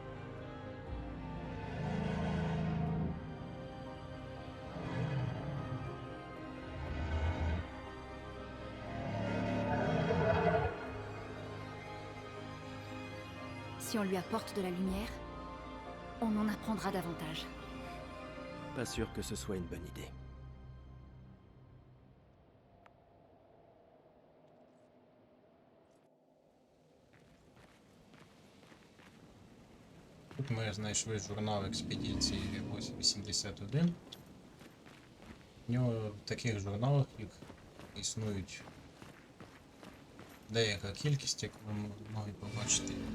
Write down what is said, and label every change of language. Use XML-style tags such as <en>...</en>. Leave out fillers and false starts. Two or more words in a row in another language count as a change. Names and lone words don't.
<fr>Si on lui apporte de la lumière, on en apprendra davantage. Pas sûr que ce soit une bonne idée.</fr> <uk>Тут ми знайшли журнал експедиції 81. В нього в таких журналах їх існують деяка кількість, як ви могли побачити.</uk>